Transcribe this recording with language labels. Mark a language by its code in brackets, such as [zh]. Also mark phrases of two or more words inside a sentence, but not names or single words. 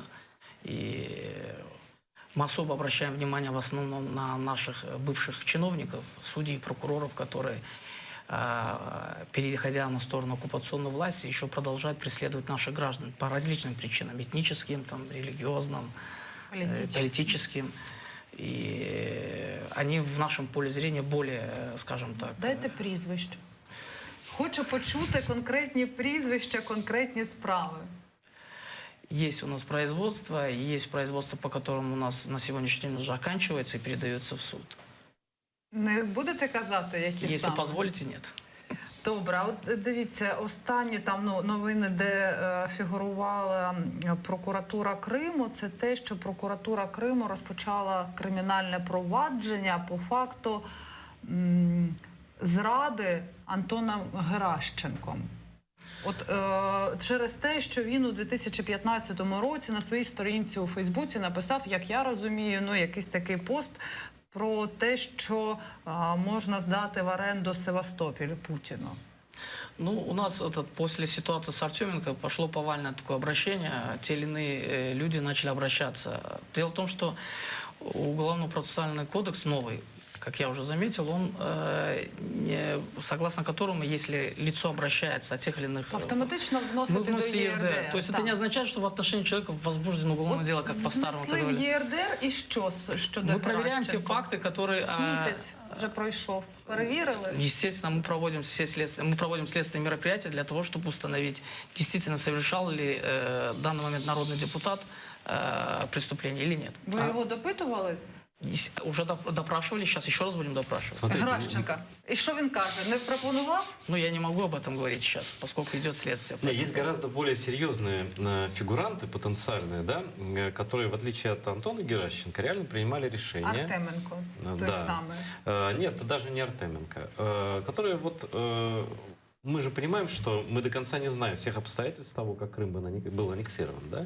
[ru] И мы особо обращаем внимание в основном на наших бывших чиновников, судей и прокуроров, которые, переходя на сторону оккупационной власти, еще продолжают преследовать наших граждан по различным причинам, этническим, там, религиозным, политическим. И они в нашем поле зрения более, скажем так... [uk] Дайте прізвище. Хочу почути конкретні прізвища, конкретні справи. [ru] Есть у нас производство, и есть производство, по которому у нас на сегодняшний день уже оканчивается и передается в суд. [uk] Не будете казати, які [ru] Если [uk] саме? [ru] позволите, нет. [uk] Добре, а от дивіться, останні там новини, де фігурувала прокуратура Криму, це те, що прокуратура Криму розпочала кримінальне провадження по факту зради Антоном Геращенком. От через те, що він у 2015 році на своїй сторінці у Фейсбуці написав, як я розумію, ну якийсь такий пост про те, що можна здати в оренду Севастополь Путіну. [ru] Ну, у нас после ситуации с Артеменко пошло повальное такое обращение. Те или иные люди начали обращаться. Дело в том, что Уголовно-процессуальный кодекс новый, как я уже заметил, он, согласно которому, если лицо обращается о тех или иных... [uk] Автоматично [ru] мы [uk] вносите до [ru] вносим [uk] ЄРДР. [ru] ЕРДР. То есть это не означает, что в отношении человека возбуждено уголовное дело, как по-старому это [uk] Внесли в [ru] говорили. [uk] ЄРДР і що щодо [ru] Мы проверяем те [uk] Геращенко? [ru] факты, которые... [uk] Місяць вже пройшов. Перевірили? [ru] Естественно, мы проводим следственные мероприятия для того, чтобы установить, действительно совершал ли в данный момент народный депутат преступление или нет. [uk] Ви його допитували? [ru] Уже допрашивали, сейчас еще раз будем допрашивать. Смотрите, [uk] Геращенка. І що він каже? Не пропонував? [ru] Но я не могу об этом говорить сейчас, поскольку идет следствие. не, есть гораздо более серьезные фигуранты, потенциальные, да, которые, в отличие от Антона Геращенко, реально принимали решения. [uk] Артеменко. Той [ru] Да. [uk] самий. [ru] Нет, даже не Артеменко. Которые вот... Мы же понимаем, что мы до конца не знаем всех обстоятельств того, как Крым был аннексирован, да?